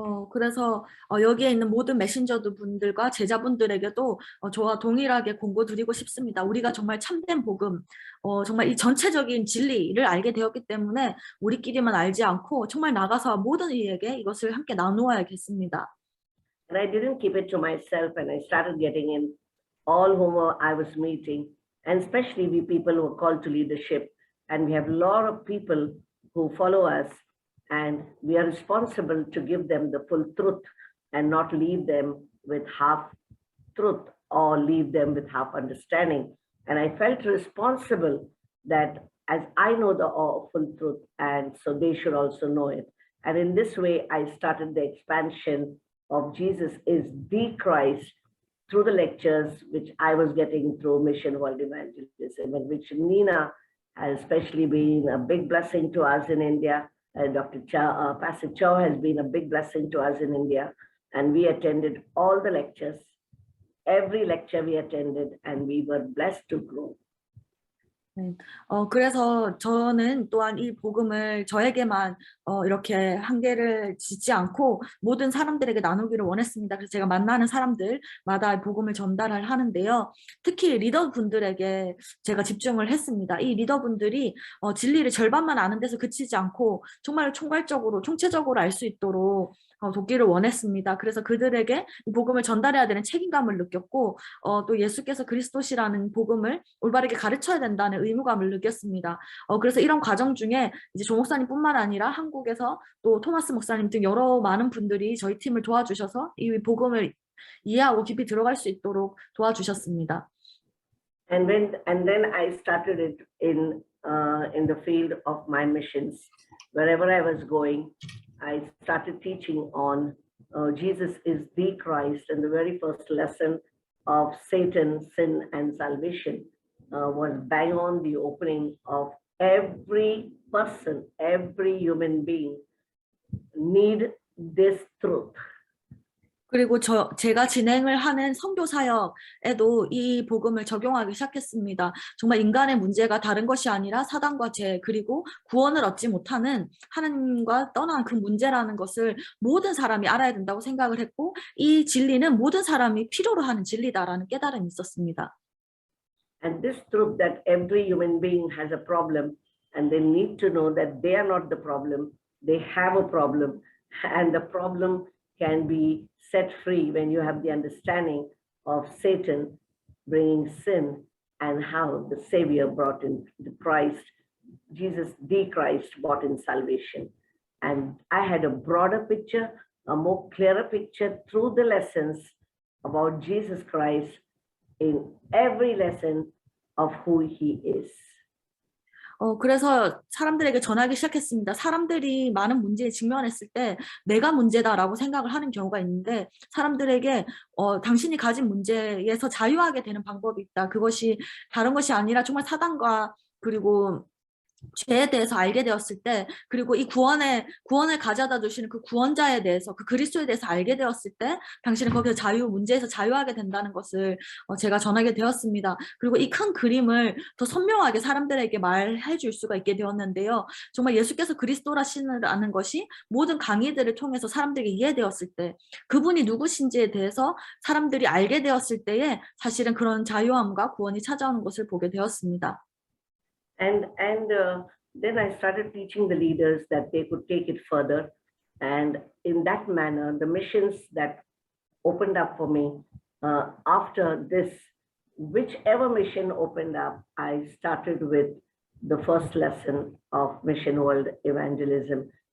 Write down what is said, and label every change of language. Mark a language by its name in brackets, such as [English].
[Korean] 그래서 여기에 있는 모든 메신저드 분들과 제자분들에게도 저와 동일하게 공고드리고 싶습니다. 우리가 정말 참된 복음, 정말 이 전체적인 진리를 알게 되었기 때문에 우리끼리만 알지 않고 정말 나가서 모든 이에게 이것을 함께 나누어야겠습니다. [English] And I didn't keep it to myself, and I started getting in all whom I was meeting, and especially we people who are called to leadership, and we have a lot of people who follow us. And we are responsible to give them the full truth and not leave them with half truth or leave them with half understanding. And I felt responsible that as I know the full truth, and so they should also know it. And in this way, I started the expansion of Jesus is the Christ through the lectures, which I was getting through Mission World Evangelism, and which Nina has especially been a big blessing to us in India. Dr. Chow, Pastor Chow has been a big blessing to us in India, and we attended all the lectures. Every lecture we attended, and we were blessed to grow. [Korean] 그래서 저는 또한 이 복음을 저에게만 이렇게 한계를 짓지 않고 모든 사람들에게 나누기를 원했습니다. 그래서 제가 만나는 사람들마다 복음을 전달을 하는데요. 특히 리더분들에게 제가 집중을 했습니다. 이 리더분들이 진리를 절반만 아는 데서 그치지 않고 정말 총괄적으로, 총체적으로 알 수 있도록 돕기를 원했습니다. 그래서 그들에게 복음을 전달해야 되는 책임감을 느꼈고 또 예수께서 그리스도시라는 복음을 올바르게 가르쳐야 된다는 의무감을 느꼈습니다. 그래서 이런 과정 중에 이제 조 목사님뿐만 아니라 한국에서 또 토마스 목사님 등 여러 많은 분들이 저희 팀을 도와주셔서 이 복음을 이해하고 깊이 들어갈 수 있도록 도와주셨습니다. [English] And then I started it in the field of my missions. Wherever I was going, I started teaching on Jesus is the Christ, and the very first lesson of Satan, sin, and salvation was bang on the opening of every person, every human being need this truth. [Korean] 그리고 제가 진행을 하는 선교 사역에도 이 복음을 적용하기 시작했습니다. 정말 인간의 문제가 다른 것이 아니라 사단과 죄 그리고 구원을 얻지 못하는 하나님과 떠난 그 문제라는 것을 모든 사람이 알아야 된다고 생각을 했고 이 진리는 모든 사람이 필요로 하는 진리다라는 깨달음이 있었습니다. [English] And this truth that every human being has a problem and they need to know that they are not the problem, they have a problem, and the problem can be set free when you have the understanding of Satan bringing sin and how the Savior brought in the Christ, Jesus, the Christ, brought in salvation. And I had a broader picture, a more clearer picture through the lessons about Jesus Christ in every lesson of who he is. [Korean] 그래서 사람들에게 전하기 시작했습니다. 사람들이 많은 문제에 직면했을 때 내가 문제다라고 생각을 하는 경우가 있는데 사람들에게 당신이 가진 문제에서 자유하게 되는 방법이 있다. 그것이 다른 것이 아니라 정말 사단과 그리고 죄에 대해서 알게 되었을 때 그리고 이 구원을 가져다 주시는 그 구원자에 대해서 그 그리스도에 대해서 알게 되었을 때 당신은 거기서 문제에서 자유하게 된다는 것을 제가 전하게 되었습니다. 그리고 이 큰 그림을 더 선명하게 사람들에게 말해 줄 수가 있게 되었는데요. 정말 예수께서 그리스도라시는 것이 모든 강의들을 통해서 사람들에게 이해되었을 때 그분이 누구신지에 대해서 사람들이 알게 되었을 때에 사실은 그런 자유함과 구원이 찾아오는 것을 보게 되었습니다. [English] And then I started teaching the leaders that they could take it further. And in that manner, the missions that opened up for me after this, whichever mission opened up, I started with the first lesson of Mission World Evangelism.